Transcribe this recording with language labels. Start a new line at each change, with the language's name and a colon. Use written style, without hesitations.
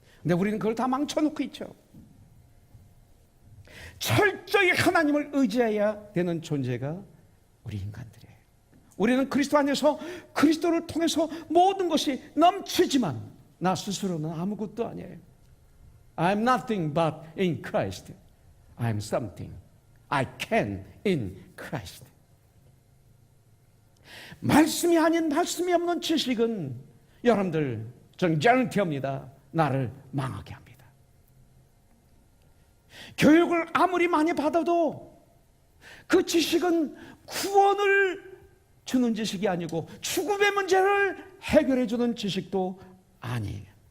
Korean: 근데 우리는 그걸 다 망쳐놓고 있죠. 철저히 하나님을 의지해야 되는 존재가 우리 인간들이에요. 우리는 그리스도 안에서 그리스도를 통해서 모든 것이 넘치지만 나 스스로는 아무것도 아니에요.
English: I'm nothing but in Christ. I'm something I can in Christ.
Korean: 말씀이 아닌 말씀이 없는 지식은 여러분들 저는 개런티합니다. 나를 망하게 합니다. 교육을 아무리 많이 받아도 그 지식은 구원을 주는 지식이 아니고 죽음의 문제를 해결해 주는 지식도 아니에요.